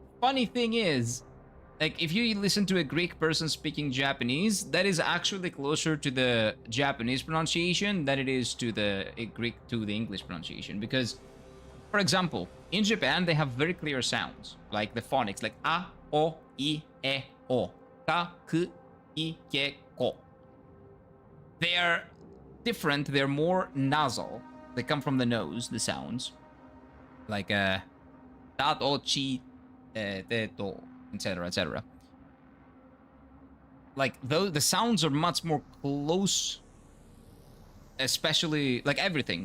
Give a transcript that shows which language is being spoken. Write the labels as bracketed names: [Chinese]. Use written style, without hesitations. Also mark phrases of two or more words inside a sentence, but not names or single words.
[English] So, funny thing is, Like, if you listen to a Greek person speaking Japanese, that is actually closer to the Japanese pronunciation than it is to the English pronunciation. Because, for example, in Japan, they have very clear sounds, like the phonics, like a, o, I, e, o, ka, ku, I, ke, ko. They are different. They're more nasal. They come from the nose, the sounds. Like, ta, to, chi, te, to, etc., etc. Like, the sounds are much more close, especially, like, everything.